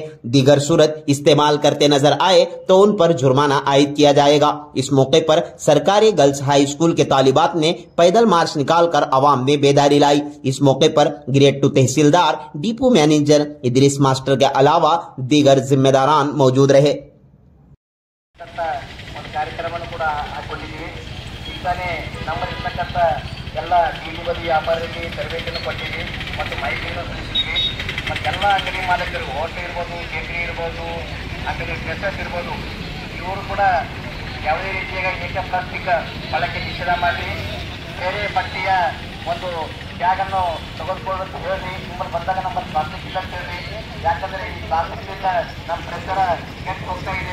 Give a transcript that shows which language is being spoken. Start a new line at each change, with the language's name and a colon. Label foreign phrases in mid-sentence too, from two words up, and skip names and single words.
Urdu: دیگر صورت استعمال کرتے نظر آئے تو ان پر جرمانہ عائد کیا جائے گا. اس موقع پر سرکاری گرلز ہائی اسکول کی طالبات نے پیدل مارچ نکال کر عوام میں بیداری لائی. اس موقع پر گریڈ 2 تحصیلدار,
English: depot manager
Urdu: ادریس ماسٹر کے علاوہ دیگر ذمہ داران موجود رہے.
Kannada: ಎಲ್ಲ ಬೀದಿ ಬದಿ ವ್ಯಾಪಾರಕ್ಕೆ ತರಬೇತಿಯನ್ನು ಕೊಟ್ಟಿವಿ ಮತ್ತು ಮಾಹಿತಿಯನ್ನು ತಿಳಿಸಿದ್ವಿ ಮತ್ತು ಎಲ್ಲ ಅಂಗಡಿ ಮಾಲೀಕರು, ಹೋಟೆಲ್ ಇರ್ಬೋದು, ಬೇಕರಿ ಇರ್ಬೋದು, ಅಂಗಡಿ ಡ್ರೆಸ್ಸಸ್ ಇರ್ಬೋದು, ಇವರು ಕೂಡ ಯಾವುದೇ ರೀತಿಯಾಗಿ ಏಕ ಪ್ಲಾಸ್ಟಿಕ್ ಬಳಕೆ ನಿಷೇಧ ಮಾಡಿ ಬೇರೆ ಬಟ್ಟೆಯ ಒಂದು ಬ್ಯಾಗನ್ನು ತೆಗೆದುಕೊಳ್ಳೋದು ಹೇಳಿ, ನಿಮ್ಮಲ್ಲಿ ಬಂದಾಗ ನಮ್ಮಲ್ಲಿ ಪ್ಲಾಸ್ಟಿಕ್ ಇಲ್ಲ ಹೇಳಿ, ಯಾಕಂದರೆ ಈ ಪ್ಲಾಸ್ಟಿಕ್ನಿಂದ ನಮ್ಮ ಪರಿಸರ ಕೆಟ್ಟು ಹೋಗ್ತಾ ಇದೆ.